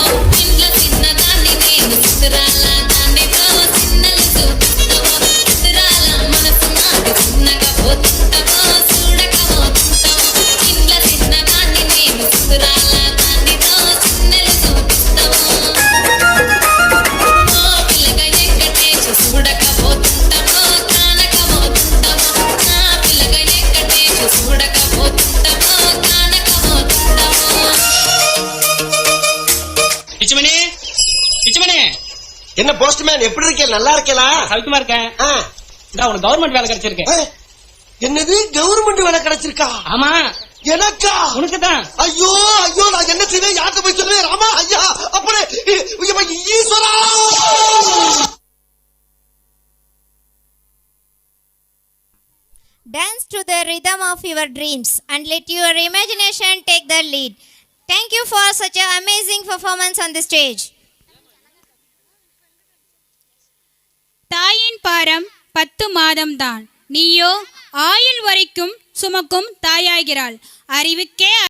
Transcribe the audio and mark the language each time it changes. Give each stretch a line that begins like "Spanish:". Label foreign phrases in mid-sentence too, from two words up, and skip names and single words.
Telugu: ఇంట్లో చిన్నదాన్ని నేను సిద్ధరాల దానితో చిన్నలు చూపిస్తావో సిద్ధరాల మనసు నాది చిన్నగా పోతుంటావో చూడక పోతుంటావో ఇంట్లో చిన్నదాన్ని నేను సిద్ధరాల దానితో చిన్నలు చూపిస్తావో ఓ పిల్లగా వెంకటేశు చూడక పోతుంటావో కానక పోతుంటావో నా పిల్లగా వెంకటేశు చూడక పోతుంటావో కానక పోతుంటావో
Tamil: பிச்சுமணி பிச்சுமணி என்ன போஸ்ட்மேன் எப்படி இருக்கேன்? நல்லா இருக்கலாம். சவிக்குமா இருக்கேன். இந்த உனக்கு கவர்மெண்ட் வேலை கிடைச்சிருக்கேன். என்னது கவர்மெண்ட் வேலை கிடைச்சிருக்கா? ஆமா எனக்கா? உனக்கு தான். ஐயோ ஐயோ நான் என்ன செய்வேன்? யார்கிட்ட போய் சொல்லுவேன்? ராமா ஐயா அப்படி ஈஸ்வரா.
English: Dance to the rhythm of your dreams and let your imagination take the lead. Thank you for such an amazing performance on the stage.
Tamil: தாயின் பாரம் 10 மாதம்தான், நீயோ ஆயுள் வரைக்கும் சுமக்கும் தாயாகிறாள். அறிவுக்கே